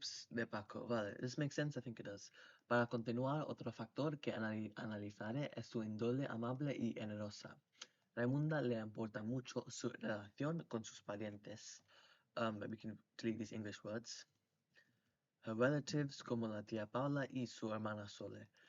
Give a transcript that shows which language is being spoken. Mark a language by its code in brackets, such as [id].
[en] De Paco, vale, this makes sense, I think it does. [es] Para continuar, otro factor que analizaré es su índole amable y generosa. Raimunda le importa mucho su relación con sus parientes. [en] We can delete these English words. Her relatives [es] como la tía Paula y su hermana Sole.